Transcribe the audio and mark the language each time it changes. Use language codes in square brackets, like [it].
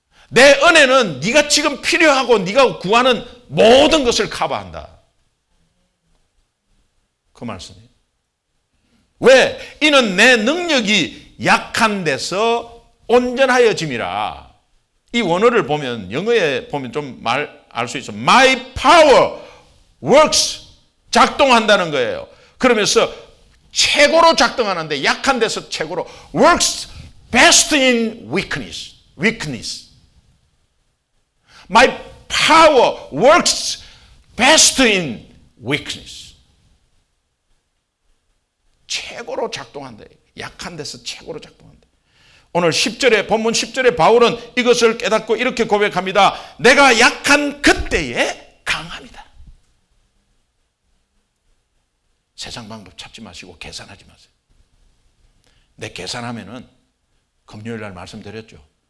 [ko] 내 은혜는 네가 지금 필요하고 네가 구하는 모든 것을 커버한다. 그 말씀이에요. 왜? 이는 내 능력이 약한 데서 온전하여짐이라. 이 원어를 보면 영어에 보면 좀 알 수 있어. [en] My power works, [ko] 작동한다는 거예요. 그러면서 최고로 작동하는데 약한 데서 최고로 [en] works best in weakness. My power works best in weakness. [ko] 최고로 작동한다. 약한 데서 최고로 작동한다. 오늘 10절에 본문 10절에 바울은 이것을 깨닫고 이렇게 고백합니다. 내가 약한 그때에 강합니다. 세상 방법 찾지 마시고 계산하지 마세요. 내 계산하면은 금요일 날 말씀드렸죠.